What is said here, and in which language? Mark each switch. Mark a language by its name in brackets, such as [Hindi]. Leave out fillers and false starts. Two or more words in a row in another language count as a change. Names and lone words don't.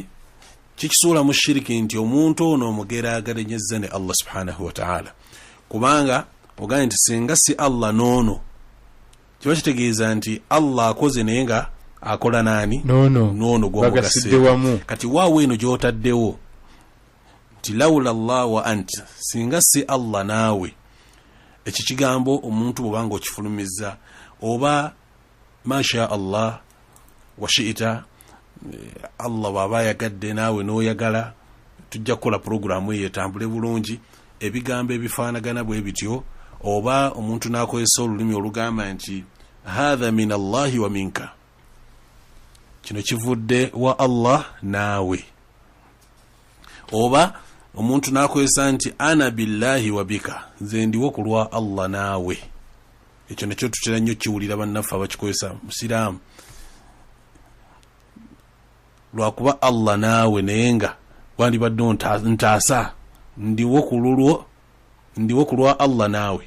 [Ganda] Kikisuula mu shiriki nti omuntu ono omugeraageranyezza ne Allah [Arabic] سبحانه وتعالى, [Ganda] kubanga ogambye nti singa si Allah noono, kiba kitegeeza nti Allah akoze naye nga akola nani? Noono gw'omugasiddewamu. Kati waawe eno gy'otaddewo nti [Arabic] لولا الله وأنت, [Ganda] singa si Allah naawe, ekyo kigambo omuntu bw'obanga okifulumizza oba [Arabic] ما شاء الله وشئت, [Ganda] Allah bw'aba ayagadde naawe n'oyagala, tujja kukola programu eyo etambule bulungi, ebigambo ebifaanagana bwe bityo, oba omuntu n'akozesa olulimi olugamba nti [Arabic] هذا من الله ومنك, [Ganda] kino kivudde wa Allah naawe, oba omuntu n'akozesa nti [Arabic] أنا بالله وبك, [Ganda] nze ndiwo ku lwa Allah naawe. Ekyo nakyo tutera nnyo kiwulira bannaffe abakikozesa musiraamu, lwakuba Allah naawe naye nga wandibadde ntaasa ndiwo ku lwa Allah naawe.